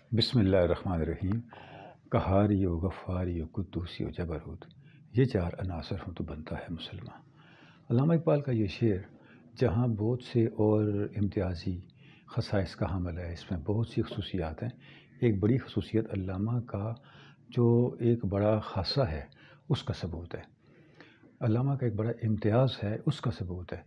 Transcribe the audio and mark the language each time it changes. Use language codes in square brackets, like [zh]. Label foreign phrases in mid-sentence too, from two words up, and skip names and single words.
[ar] بسم اللہ الرحمن الرحیم۔ [ur] قہاری و غفاری و قدوسی و جبروت، یہ چار عناصر ہوں تو بنتا ہے مسلمان۔ علامہ اقبال کا یہ شعر جہاں بہت سے اور امتیازی خصائص کا حامل ہے، اس میں بہت سی خصوصیات ہیں۔ ایک بڑی خصوصیت علامہ کا جو ایک بڑا خاصہ ہے اس کا ثبوت ہے، علامہ کا ایک بڑا امتیاز ہے اس کا ثبوت ہے۔